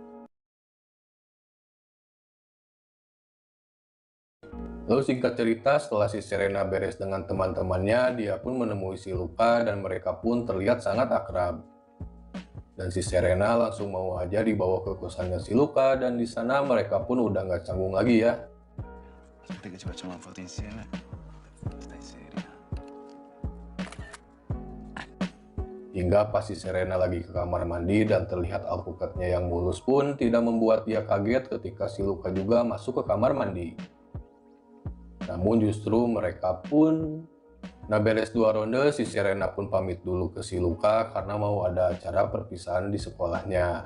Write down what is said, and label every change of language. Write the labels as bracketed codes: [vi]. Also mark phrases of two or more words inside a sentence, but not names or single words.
[id] Lalu singkat cerita, setelah si Serena beres dengan teman-temannya, dia pun menemui si Luka dan mereka pun terlihat sangat akrab. Dan si Serena langsung mau aja dibawa ke kosannya si Luka dan di sana mereka pun udah nggak canggung lagi ya. [it] Aspetta che ci facciamo una foto insieme. Stai seria. [id] Hingga pas si Serena lagi ke kamar mandi dan terlihat alpukatnya yang mulus pun tidak membuat dia kaget ketika si Luka juga masuk ke kamar mandi. Namun justru mereka pun, nah beres 2 ronde si Serena pun pamit dulu ke si Luka karena mau ada acara perpisahan di sekolahnya.